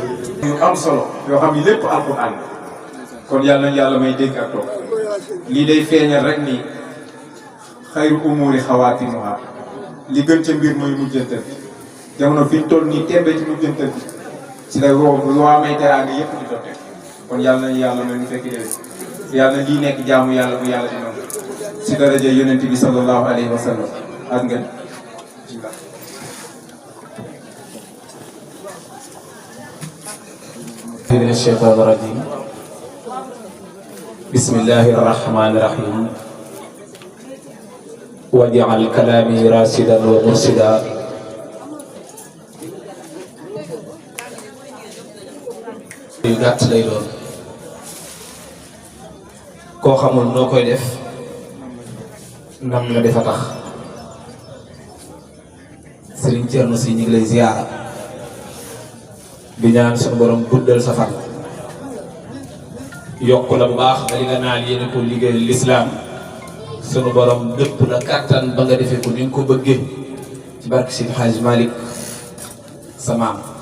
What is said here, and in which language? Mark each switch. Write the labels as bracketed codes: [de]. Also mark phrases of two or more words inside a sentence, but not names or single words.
[wo] yu am solo yoo xam ni lépp alquran kon yàlla nañu yàlla may dégg ak toog lii day feeñal rek ni [ar] خير الأمور خواتمها [wo] li gën ca mbir mooy mujjantal bi jamono fi ñu toll nii tembe ci mujjantal bi ci la waa may teraanga yëpp di dotte kon yàlla nañu yàlla may mu fekk déwén yàlla na lii nekk jaamu yàlla bu yàlla di nangu si daraja yonent bi [ar] صلى الله عليه وسلم [wo] ak ngeen [ar] من الشيطان الرجيم بسم الله الرحمن الرحيم واجعل كلامي راشدا ومرشدا [wo] yu gàtt lay doon koo xamul noo koy def nam nga defa tax Serigne Thierno Sy ñu ngi lay ziyaara di ñaan suñu borom guddal sa fan yokk la bu baax ba li nga naan yéene ko liggéeyal lislaam sunu borom dëpp la kàttan ba nga defee ko ni nga ko bëggee ci barke Seydi Hadji Malick sa maam